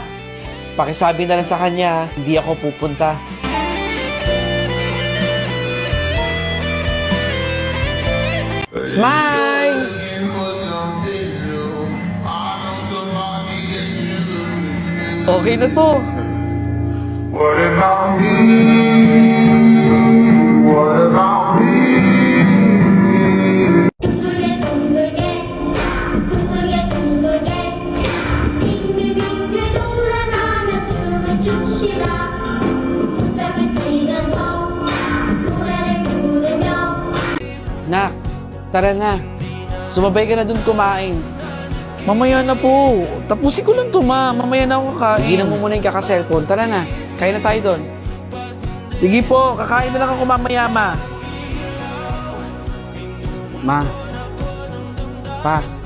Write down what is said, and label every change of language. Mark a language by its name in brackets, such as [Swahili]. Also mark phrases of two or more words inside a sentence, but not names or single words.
[Filipino] Pakisabi na lang sa kanya, hindi ako pupunta. [English] Smile! [Filipino] Okay na to. [English] What about me? What about me? [Korean] 둥글게 둥글게 둥글게 둥글게 빙글빙글 돌아가며 춤을 춥시다 손뼉을 치면서 노래를 부르며 [Filipino] Nak, tara na. Sumabay ka na dun kumain. Mamaya na po. Tapusin ko lang to, ma. Mamaya na ako kakain. Higilan mo muna yung kaka-cellphone. Tara na. Kain na tayo doon. Sige po, kakain na lang ako mamaya, ma. Ma. Pa.